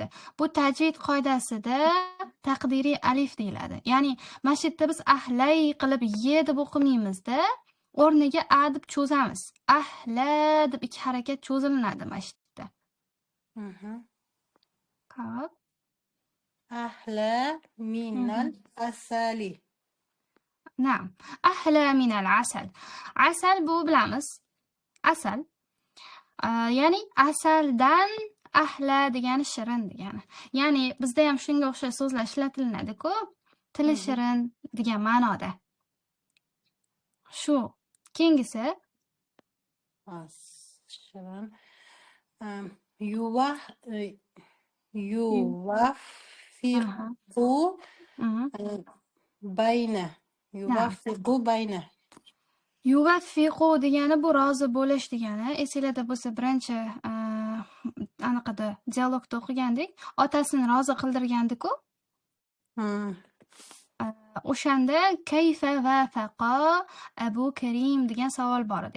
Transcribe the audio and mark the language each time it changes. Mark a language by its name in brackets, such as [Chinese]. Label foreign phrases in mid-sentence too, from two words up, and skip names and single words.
[Uzbek] Bu tajvid qoidasida taqdiriy alif deyiladi. Ya'ni mana shu yerda biz ahlay qilib ye deb o'qimaymizda, o'rniga a deb cho'zamiz. Ahla deb 2 harakat cho'zilinadi mana shu yerda. Xo'p. [Arabic] أحلى من العسل. نعم. أحلى من العسل. [Uzbek] Asal bu bilamiz. Asal. Ya'ni asaldan ahla degani shirin degani. Ya'ni bizda ham shunga o'xshash so'zlar ishlatilinadi-ku. Tili shirin degan ma'noda. Shu. Keyingisi [Arabic] Shirin. يوا يوافق Mhm. bayna. Na'am. يوافق بين. [Uzbek] Yuvaffiqu degani bu rozi bo'lish degani. Esinglarda bo'lsa birinchi anaqada dialogda o'qigandik. Otasini rozi qildirgandiku. O'shanda [Arabic] كيف وافق [Uzbek] Abu Karim degan savol bor edi.